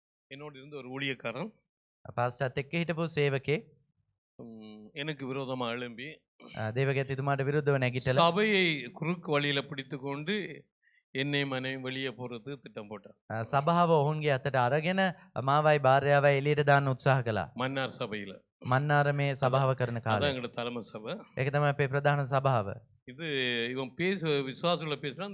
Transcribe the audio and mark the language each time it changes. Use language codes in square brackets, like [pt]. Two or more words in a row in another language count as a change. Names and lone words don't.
[ta] என்னோடு இருந்த ஒரு ஊழியக்காரன் [si] පාස්ටත් එක්ක හිටපු සේවකේ [ta] எனக்கு விரோதமா எழும்பி [si] දේවගැතිතුමාට විරුද්ධව නැගිටලා [ta] சபையை குறுக்கு வழியில பிடித்து கொண்டு என்னை மனைவி வெளியே போறது திட்டம் போட்டார். [si] සභාව ඔවුන්ගේ අතට අරගෙන මාවයි භාර්යාවයි එළියට දාන්න උත්සාහ කළා. [ta] மன்னார் சபையில [si] මන්නාරමේ සභාව කරන [ta] அதான் [si] කාලේ. [ta] எங்களோட தலைமை சபை. [si] ඒක තමයි අපේ ප්‍රධාන සභාව. [ta] இது இவன் விசுவாசிகளை பேசுறான்.